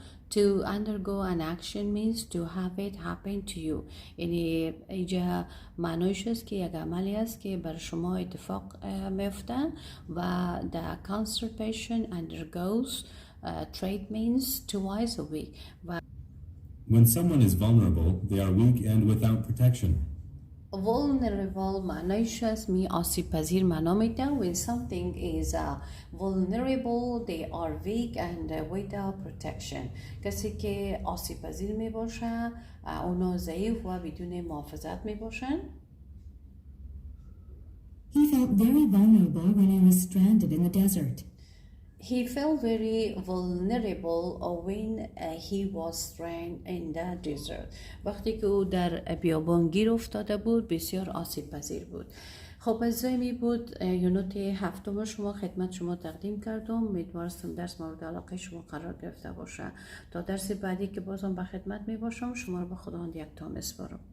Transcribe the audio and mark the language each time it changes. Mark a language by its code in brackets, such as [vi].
[en] To undergo an action means to have it happen to you. [fa] یعنی اینجا معنیش است که یک عملی است که بر شما اتفاق میفته و [en] the cancer patient undergoes treatments twice a week. When someone is vulnerable, they are weak and without protection. [fa] Vulnerable معنیش است می آسیب پذیر معنا میده. [en] When something is vulnerable, they are weak and without protection. [fa] کسی که آسیب پذیر می باشه اونا ضعیف و بدون محافظت می باشن. [en] He felt very vulnerable when he was stranded in the desert. He felt very vulnerable when he was stranded in the desert. [fa] وقتی که او در بیابان گیر افتاده بود بسیار آسیب پذیر بود. خب عزیزای می بود یونت 7 شما خدمت شما تقدیم کردم. امیدوارم درس مورد علاقه شما قرار گرفته باشه. تا درس بعدی که بازم به خدمت می باشم شما رو به خداوند یکتا میسپارم.